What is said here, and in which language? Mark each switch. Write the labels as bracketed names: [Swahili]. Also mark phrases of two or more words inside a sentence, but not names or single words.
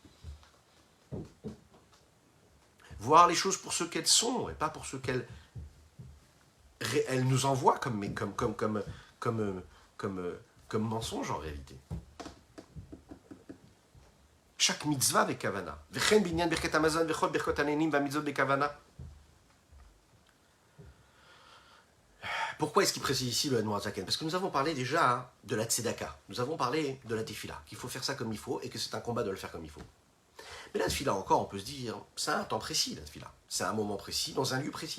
[French] Voir les choses pour ce qu'elles sont et pas pour ce qu'elles nous envoient comme mensonge en réalité. Chaque mitzvah avec kavana. [Hebrew] וכן בנין ברכת המזון וכל ברכות הנהנין והמצוות בכוונה. [French] Pourquoi est-ce qu'il précise ici le [Hebrew] אדמו"ר הזקן? [French] Parce que nous avons parlé déjà de la tzedaka, nous avons parlé de la tefila, qu'il faut faire ça comme il faut et que c'est un combat de le faire comme il faut. Mais la tefila encore, on peut se dire, c'est un temps précis la tefila, c'est un moment précis, dans un lieu précis.